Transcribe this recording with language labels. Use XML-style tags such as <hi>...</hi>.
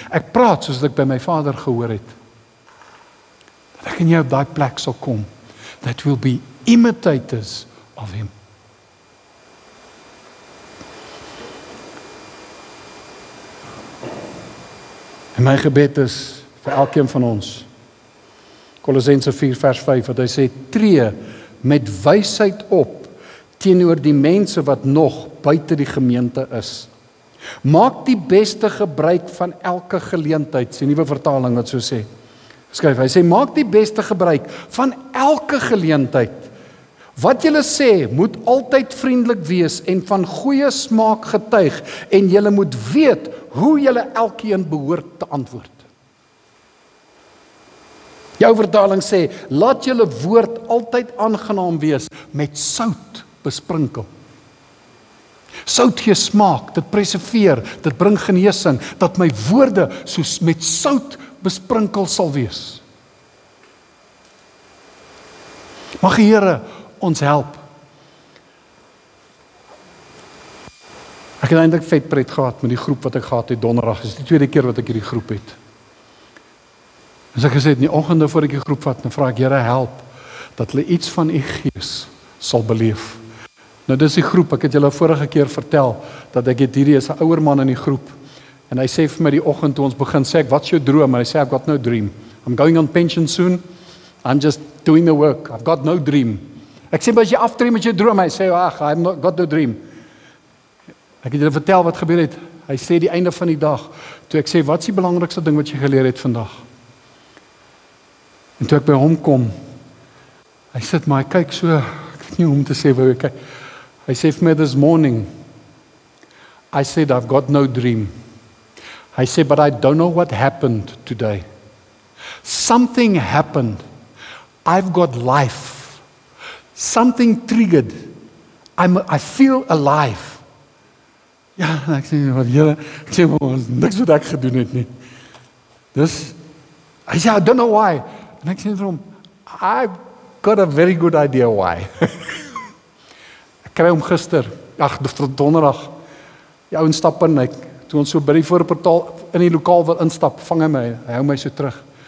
<af>Ek praat soos ek by my Vader gehoor het. Dat ek en jy op daai plek sal kom.</af> <en>That will be imitators of him.</en> <af>En my gebed is vir elkeen van ons. Kolossense 4 vers 5, wat hy sê, tree met wysheid op teenoor die mense wat nog buite die gemeente is. Maak die beste gebruik van elke geleentheid, sy nuwe vertaling wat so sê. Skryf, hy sê, maak die beste gebruik van elke geleentheid. Wat julle sê, moet altyd vriendelik wees en van goeie smaak getuig, en julle moet weet hoe julle elkeen behoort te antwoord. Jou vertaling sê, laat julle woord altyd aangenaam wees, met sout besprinkel. Sout gee smaak, dit preserveer, dit bring genesing, dat my woorde soos met sout besprinkel sal wees. Mag die Here ons help. Ek het eintlik vet pret gehad met die groep wat ek gehad het donderdag. Dit is die tweede keer wat ek hierdie groep het. En ek gesê het, in die oggende voor ek die groep vat, dan vra ek, Here, help, dat hulle iets van u gees sal beleef. Nou dis die groep, ek het julle vorige keer vertel, dat ek het hierdie is 'n ouer man in die groep, en hy sê vir my die oggend toe ons begin, sê ek, wat's jou droom? En hy sê,</af> <en>I've got no dream. I'm going on pension soon, I'm just doing the work, I've got no dream.</en> <af>Ek sê, as jy aftree met jou droom, hy sê,</af> <en>I've not got no dream.</en> <af>Ek het julle vertel wat gebeur het, hy sê die einde van die dag, toe ek sê, wat's die belangrikste ding wat jy geleer het vandag? En toe ek by hom kom, hy sit maar, hy kyk so, ek weet nie hoe om te sê, waar hy kyk. Hy sê vir my,</af> <en>this morning, I said, I've got no dream.</en> <af>Hy sê,</af> <en>but I don't know what happened today. Something happened. I've got life. Something triggered. I feel alive.</en> <af>Ja, ek sê, wat Here, ek sê, niks wat ek gedoen het nie. Dus, hy sê,</af> <en>I don't know why.</en> <af>En ek sê vir hom,</af> <en>I've got a very good idea why.</en> <af>Ek kry hom gister, donderdag, die ouens stap in, toe ons so by die voorportaal in die lokaal wil instap, vang hy my, hy hou my so terug.</af>